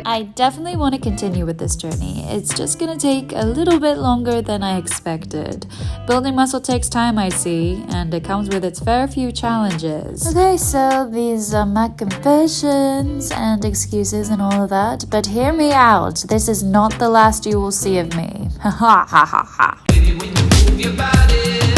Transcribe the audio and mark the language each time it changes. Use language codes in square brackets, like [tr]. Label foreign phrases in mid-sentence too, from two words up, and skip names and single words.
[en] I definitely want to continue with this journey. It's just gonna take a little bit longer than I expected. Building muscle takes time, I see, and it comes with its fair few challenges. Okay, so these are my confessions and excuses and all of that, but hear me out. This is not the last you will see of me. Ha ha ha ha ha. Baby, when you move your body